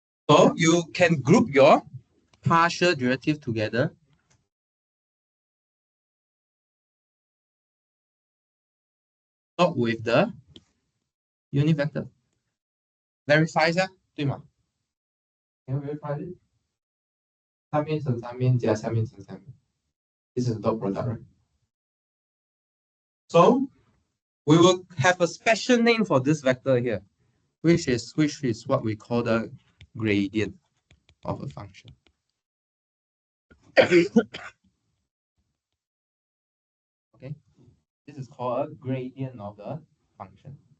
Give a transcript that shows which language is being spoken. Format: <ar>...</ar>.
<en>So you can group your partial derivative together. Dot with the unit vector.</en> <zh>Verify 一下，对吗？</zh> <en>Can you verify it?</en> <zh>上面乘上面加下面乘上面。</zh> <en>This is dot product, right? So we will have a special name for this vector here, which is what we call the gradient of a function. Okay, this is called a gradient of the function.</en>